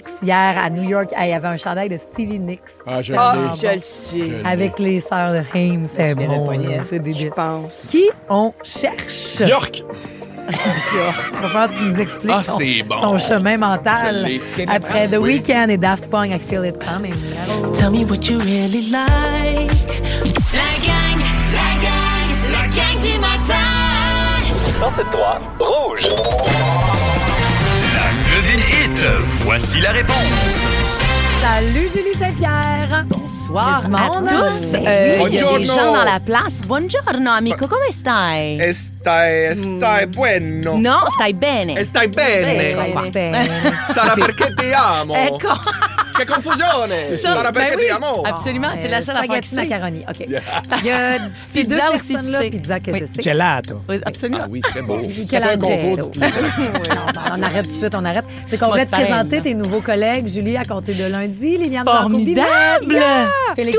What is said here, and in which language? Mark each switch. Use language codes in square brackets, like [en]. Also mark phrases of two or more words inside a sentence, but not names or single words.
[fr] Hier, à New York, il y avait un chandail de Stevie Nicks. Je le sais. Avec les sœurs de Hames. C'est bon. C'est débile. Je pense. Qui on cherche? York. Il va falloir que tu nous expliques ton chemin mental. Après The Weeknd et Daft Punk, I Feel It Coming. [en] Tell me what you really like. [fr] La gang du matin. 107.3 Rouge. La devine hit. Voici la réponse. Salut Julie Saint-Pierre. Bonsoir Il y a du à monde. tous. Il y a des gens dans la place. [it] Buongiorno, amico. Come stai? Stai bueno. No, stai bene. Stai bene. Sarà perché ti amo. Ecco. Che confusione. Sarà perché ti amo. [fr] Absolument, c'est la seule affaire qui [it] Spaghetti macaroni. [fr] OK. Il y a ces deux Pizza aussi, tu personnes-là, sais. pizza que je sais. Gelato. Oui, absolument. Oui, très beau. Michelangelo. On arrête tout de suite, on arrête. C'est qu'on voulait te Mozzarella. présenter tes nouveaux collègues, Julie, à compter de lundi. Liliane Formidable. Félix